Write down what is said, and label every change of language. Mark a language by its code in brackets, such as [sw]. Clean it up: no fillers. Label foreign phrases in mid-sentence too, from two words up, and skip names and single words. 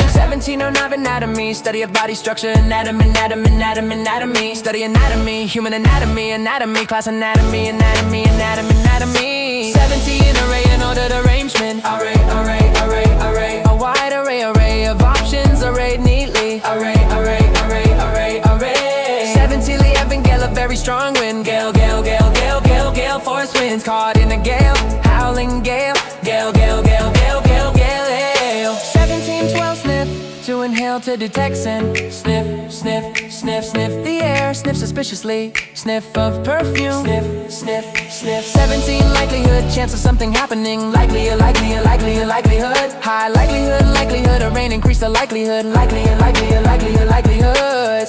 [en] 1709 anatomy, study of body structure, anatomy, study anatomy, human anatomy, anatomy, class anatomy, anatomy, anatomy, anatomy. 17 array and ordered arrangement, array, array, array, array. A wide array of options arrayed neatly, array, array, array, array, array. 17 Evan gale, a very strong wind, gale, gale, gale, gale, gale, gale. Force winds caught in a gale, howling gale, gale, gale, gale, gale, gale, gale. 1712 sniff, to inhale to detect scent, sniff, sniff, sniff, sniff the air, sniff suspiciously, sniff of perfume, sniff, sniff, sniff. 17 likelihood, chance of something happening, likely, likelihood, high likelihood of rain, increase the likelihood, likelihood.